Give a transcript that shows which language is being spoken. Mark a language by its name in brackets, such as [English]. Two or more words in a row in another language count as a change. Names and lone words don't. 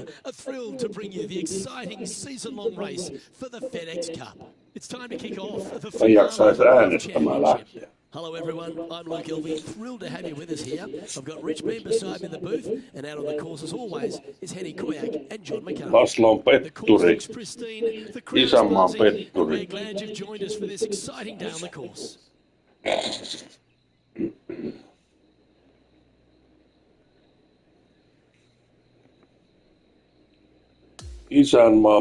[English] Are thrilled to bring you the exciting season-long race for the FedEx Cup. It's time to kick off the [Finnish] Ei [English] finale of [Finnish] jaksaisi [English] the World [Finnish] äänestämään [English] Championship. [Finnish] lähteä. [English] Hello everyone, I'm Luke Elvey, thrilled to have you with us here. I've got Rich Bean beside me in the booth, and out on the course as always is Henny Koyak and John McCarthy. [Finnish] Laslo on [English] The course [Finnish] petturi. [English] looks pristine, the crowd is [Finnish] Isänmaan [English] buzzing, and [Finnish] petturi. [English] we're glad you've joined us for this exciting day on the course. [Finnish] Isänmaan